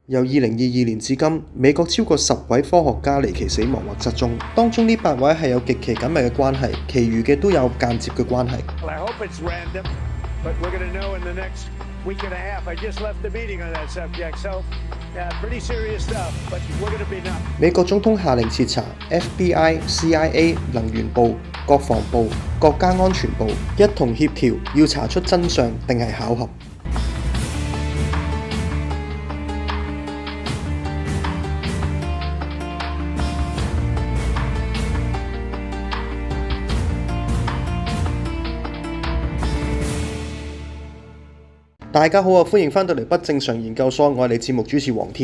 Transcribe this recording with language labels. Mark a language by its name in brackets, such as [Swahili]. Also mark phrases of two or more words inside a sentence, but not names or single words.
[Cantonese] 由2022年至今，美國超過10位科學家離奇死亡或失蹤，當中呢8位係有極其緊密嘅關係，其餘嘅都有間接嘅關係。 [English] I hope it's random, but we're going to know in the next week and a half. I just left the meeting on that subject, so pretty serious stuff, but we're going to be numb. [Cantonese] 美國總統下令徹查 FBI、CIA、能源部、國防部、國家安全部一同協調，要查出真相定係巧合。大家好啊，歡迎返到嚟不正常研究所，我係你節目主持黃天。